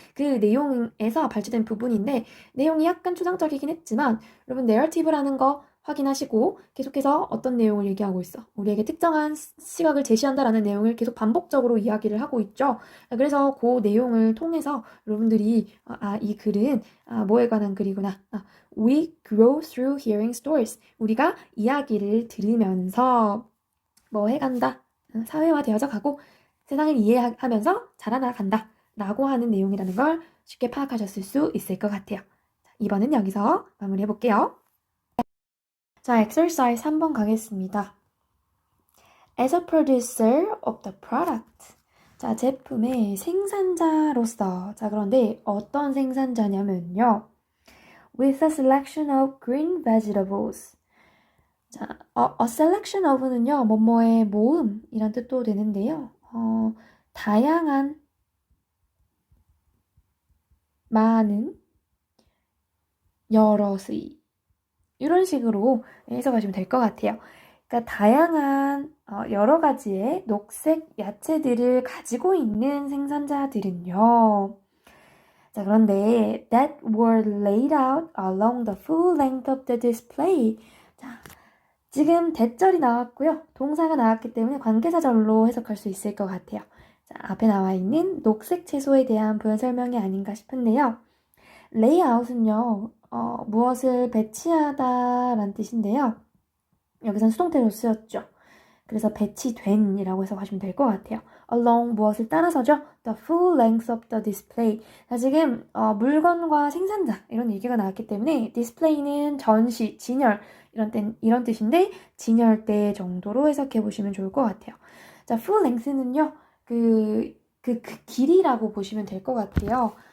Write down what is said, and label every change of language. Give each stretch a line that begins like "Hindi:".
Korean: 그 내용에서 발췌된 부분인데 내용이 약간 추상적이긴 했지만 여러분 내러티브라는 거 확인하시고 계속해서 어떤 내용을 얘기하고 있어. 우리에게 특정한 시각을 제시한다라는 내용을 계속 반복적으로 이야기를 하고 있죠. 그래서 그 내용을 통해서 여러분들이 이 글은 뭐에 관한 글이구나.
English: We grow through hearing stories.
Korean: 우리가 이야기를 들으면서 뭐 해간다. 사회화되어져 가고 세상을 이해하면서 자라나간다. 라고 하는 내용이라는 걸 쉽게 파악하셨을 수 있을 것 같아요. 이번은 여기서 마무리해볼게요. 자, exercise 3번 가겠습니다.
English: As a producer of the product.
Korean: 자, 제품의 생산자로서. 자, 그런데 어떤 생산자냐면요.
English: With a selection of green vegetables.
Korean: 자, a selection of는요, 뭐뭐의 모음이란 뜻도 되는데요. 다양한, 많은, 여럿의 이런 식으로 해석하시면 될 것 같아요. 그러니까 다양한 여러 가지의 녹색 야채들을 가지고 있는 생산자들은요. 자, 그런데
English: that were laid out along the full length of the display.
Korean: 자, 지금 대절이 나왔고요. 동사가 나왔기 때문에 관계사절로 해석할 수 있을 것 같아요. 자, 앞에 나와 있는 녹색 채소에 대한 부연 설명이 아닌가 싶은데요. layout은요. 무엇을 배치하다라는 뜻인데요. 여기선 수동태로 쓰였죠. 그래서 배치된이라고 해석하시면 될 것 같아요. along 무엇을 따라서죠?
English: The full length of the display.
Korean: 자, 지금 물건과 생산자 이런 얘기가 나왔기 때문에 display는 전시, 진열 이런 뜻인데 진열대 정도로 해석해 보시면 좋을 것 같아요. 자, full length는요. 그 길이라고 보시면 될 것 같아요.